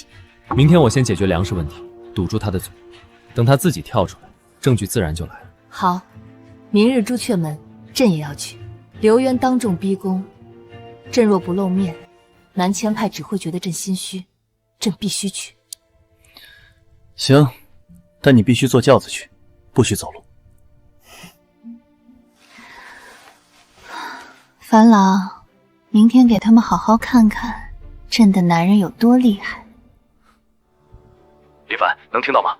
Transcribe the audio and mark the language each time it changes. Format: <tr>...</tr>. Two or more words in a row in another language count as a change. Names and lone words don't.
<zh>明天我先解決糧食問題，堵住他的嘴，等他自己跳出來，證據自然就來了。好，明日朱雀門，朕也要去。劉淵當眾逼宮，朕若不露面，南遷派只會覺得朕心虛。朕必須去。行，但你必须坐轿子去，不许走路。樊郎，明天给他们好好看看朕的男人有多厉害。李凡，能听到吗？</zh>